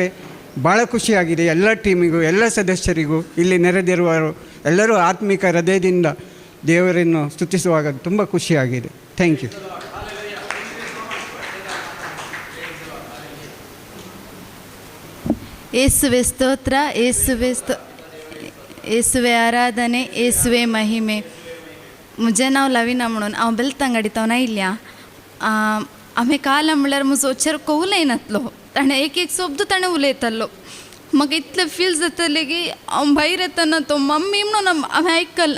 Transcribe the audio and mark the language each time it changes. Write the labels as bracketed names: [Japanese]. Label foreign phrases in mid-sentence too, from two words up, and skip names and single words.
[Kannada] ಭಾಳ ಖುಷಿಯಾಗಿದೆ ಎಲ್ಲ ಟೀಮಿಗೂ, ಎಲ್ಲ ಸದಸ್ಯರಿಗೂ, ಇಲ್ಲಿ ನೆರೆದಿರುವವರು ಎಲ್ಲರೂ ಆತ್ಮಿಕ ಹೃದಯದಿಂದ ದೇವರನ್ನು ಸ್ತುತಿಸುವಾಗ ತುಂಬ ಖುಷಿಯಾಗಿದೆ. [English] thank you. [Kannada] ಯೇಸುವೆ ಸ್ತೋತ್ರ, ಯೇಸುವೆ आराधने, ಯೇಸುವೆ महिमे. [Konkani] मुझे नाव लविना म्हणून हांव बेलतांगडीतावना इल्ल्या. हांवें काल म्हणल्यार म्हजो चेडको उलयनातलो, ताणें एक शब्द ताणें उलयतालो. म्हाका इतलें फील जातालें की हांव भायर येताना तो मम्मी म्हणून हांवें आयकल.